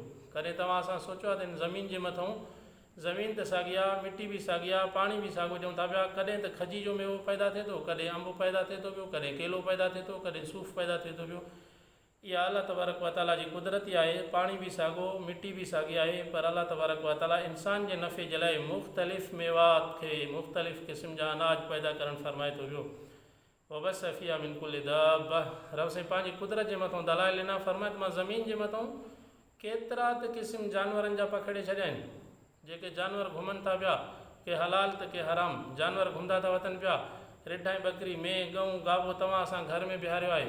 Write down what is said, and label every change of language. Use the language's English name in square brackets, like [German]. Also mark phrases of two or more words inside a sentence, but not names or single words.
[Sindhi] कॾहिं तव्हां असां सोचियो आहे त इन ज़मीन जे मथां, ज़मीन त साॻी आहे, मिटी बि साॻी आहे, पाणी बि साॻियो ॾियूं था पिया, कॾहिं त खजी जो मेवो पैदा थिए थो, कॾहिं अंब पैदा थिए थो पियो, कॾहिं केलो पैदा थिए थो, कॾहिं सूफ़ पैदा थिए थो पियो। इहा [Arabic] الله تبارك وتعالى [Sindhi] जी कुदरत ई आहे। पाणी बि साॻियो, मिटी बि साॻी आहे, पर [Arabic] الله تبارك وتعالى [Sindhi] इंसान जे नफ़े जे लाइ मुख़्तलिफ़ मेवात खे, मुख़्तलिफ़ क़िस्म जा अनाज पैदा करणु फरमाए थो पियो। [Arabic] وبث فيها من كل دابة, [Sindhi] रब साईं पंहिंजी कुदरत जे मथां दलाइल ॾिना, फरमाए त मां ज़मीन जे मथां केतिरा त क़िस्म जानवरनि जा पखिड़े छॾिया आहिनि, जेके जानवर घुमनि था पिया, के हलाल त के हराम जानवर घुमंदा था वठनि पिया, रिढ ऐं बकरी, मेंह, गऊं, गाबो तव्हां असां घर में बिहारियो आहे।